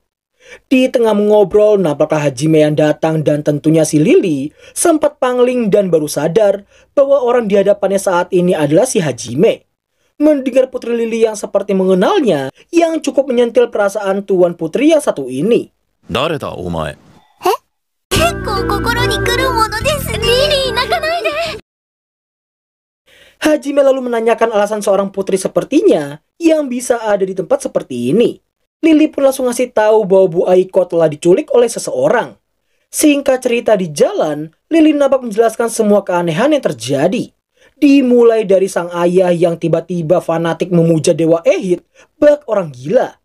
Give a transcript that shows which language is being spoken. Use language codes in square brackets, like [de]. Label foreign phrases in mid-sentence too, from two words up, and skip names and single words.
[id] Di tengah mengobrol, nampaklah Hajime yang datang dan tentunya si Lily sempat pangling dan baru sadar bahwa orang di hadapannya saat ini adalah si Hajime. Mendengar Putri Lily yang seperti mengenalnya, yang cukup menyentil perasaan Tuan Putri yang satu ini. [ja] 誰だ, omae? Lily, 泣かないで. [id] Hajime lalu menanyakan alasan seorang putri sepertinya yang bisa ada di tempat seperti ini. Lily pun langsung ngasih tahu bahwa Bu Aiko telah diculik oleh seseorang. Singkat cerita di jalan, Lily nampak menjelaskan semua keanehan yang terjadi. Dimulai dari sang ayah yang tiba-tiba fanatik memuja Dewa Ehit, bak orang gila.